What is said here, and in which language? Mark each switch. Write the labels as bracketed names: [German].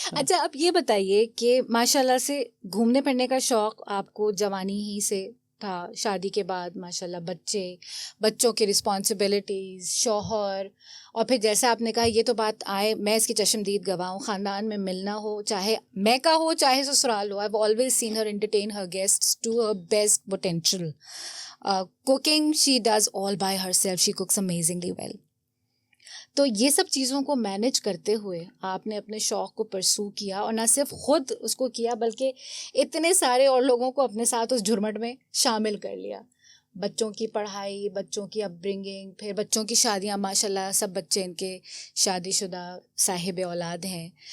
[Urdu] اچھا اب یہ بتائیے کہ ماشاء اللہ سے گھومنے پھرنے کا شوق آپ کو جوانی ہی سے تھا، شادی کے بعد ماشاء اللہ بچوں کی رسپانسبلٹیز، شوہر، اور پھر جیسا آپ نے کہا یہ تو بات آئے، میں اس کی چشمدید گواہ ہوں، خاندان میں ملنا ہو چاہے میکا ہو چاہے سسرال ہو، [English] I've always seen her entertain her guests to her best potential. Cooking, she does all by herself, she cooks amazingly well. [Urdu] تو یہ سب چیزوں کو مینج کرتے ہوئے آپ نے اپنے شوق کو پرسو کیا، اور نہ صرف خود اس کو کیا بلکہ اتنے سارے اور لوگوں کو اپنے ساتھ اس جھرمٹ میں شامل کر لیا. بچوں کی پڑھائی، بچوں کی اپ برنگنگ، پھر بچوں کی شادیاں، ماشاء اللہ سب بچے ان کے شادی شدہ صاحب اولاد ہیں.